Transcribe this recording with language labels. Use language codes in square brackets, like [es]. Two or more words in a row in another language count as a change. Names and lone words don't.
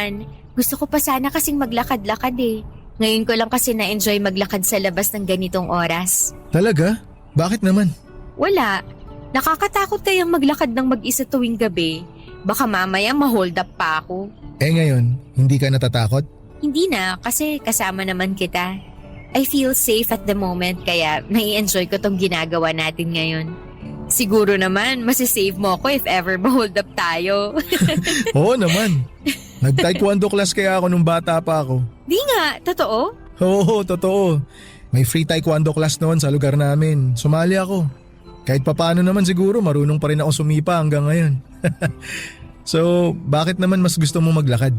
[tl] Gusto ko pa sana kasing maglakad-lakad Ngayon ko lang kasi na-enjoy maglakad sa labas ng ganitong oras. Talaga? Bakit naman? Wala. Nakakatakot kayang maglakad ng mag-isa tuwing gabi. Baka mamaya ma-hold up pa ako. Ngayon, hindi ka natatakot? Hindi na, kasi kasama naman kita. [en] I feel safe at the moment [tl] kaya nai-enjoy ko tong ginagawa natin ngayon. Siguro naman, masisave mo ako [en] if ever [tl] ma-hold up tayo. Oo naman. Nag-taekwondo class kaya ako nung bata pa ako. Di nga, totoo? Oo, totoo. May free taekwondo class noon sa lugar namin. Sumali ako. Kahit papaano naman siguro marunong pa rin ako sumipa hanggang ngayon. So, bakit naman mas gusto mo maglakad?